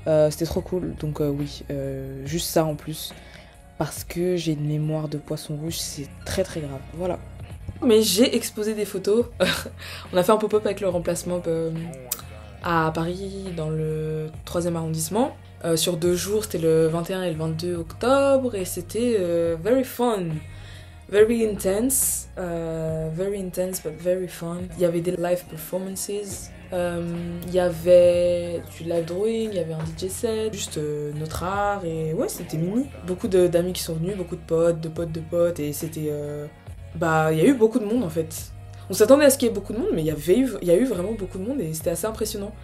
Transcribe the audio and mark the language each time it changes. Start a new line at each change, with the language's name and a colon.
French: C'était trop cool, donc oui, juste ça en plus. Parce que j'ai une mémoire de poisson rouge, c'est très grave, voilà. Mais j'ai exposé des photos. On a fait un pop-up avec le remplacement à Paris, dans le 3e arrondissement. Sur 2 jours, c'était le 21 et le 22 octobre, et c'était
English: very fun. Very intense but very fun.
French: Il y avait des live performances, il y avait du live drawing, il y avait un DJ set, juste notre art, et ouais, c'était mimi. Beaucoup d'amis qui sont venus, beaucoup de potes, et c'était... il y a eu beaucoup de monde en fait. On s'attendait à ce qu'il y ait beaucoup de monde, mais il y a eu vraiment beaucoup de monde et c'était assez impressionnant.